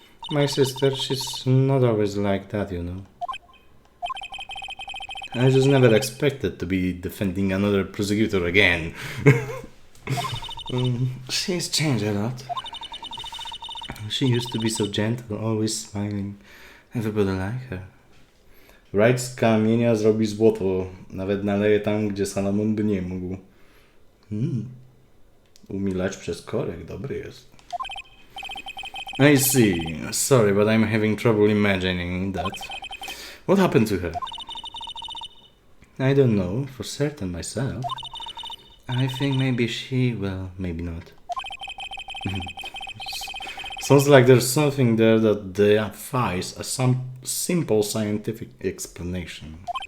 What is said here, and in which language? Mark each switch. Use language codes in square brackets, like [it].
[en] My sister, she's not always like that, you know. I just never expected to be defending another prosecutor again. She's changed a lot. She used to be so gentle, always smiling. Everybody liked her. [pl] Wright z kamienia zrobi złoto. Nawet naleje tam, gdzie Salomon by nie mógł. Umilać przez korek, dobry jest. [en] I see. Sorry, but I'm having trouble imagining that. What happened to her? I don't know for certain myself. I think maybe she, well, maybe not. Sounds like there's something there that defies some simple scientific explanation.